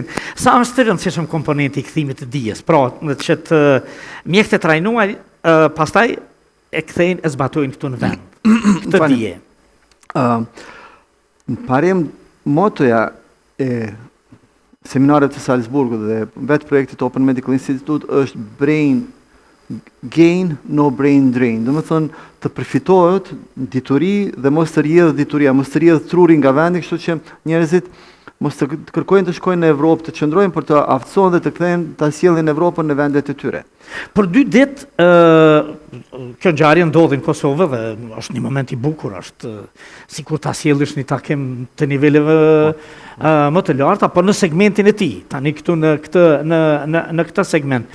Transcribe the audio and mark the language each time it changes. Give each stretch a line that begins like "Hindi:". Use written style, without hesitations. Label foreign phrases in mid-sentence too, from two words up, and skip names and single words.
Albanian: Sa është të rëndësishëm komponenti i kthimit të dijes? Pra, që të mjekët e trajnuar, pastaj e kthejnë e zbatojnë këtu në vend. Këtë dije. Në parim, motoja e seminaret të Salzburgut dhe vetë projektit Open Medical Institute është
English: brain gain, no brain drain.
Albanian: Do më thënë të përfitohet dituri dhe mos të rjedhë dituria, mos të rjedhë truri nga vendi, kështu që njerëzit mos të kërkojnë të shkojnë në Evropë, të qëndrojnë për të aftësohen dhe të kthejnë të sjellin Evropën në vendet e tyre. Për 2 ditë, kjo ngjarje ndodhi në Kosovë dhe është një moment i bukur, është sikur ta sjellësh një takim të niveleve më të larta, apo në segmentin e tij, tani këtu në këtë segment.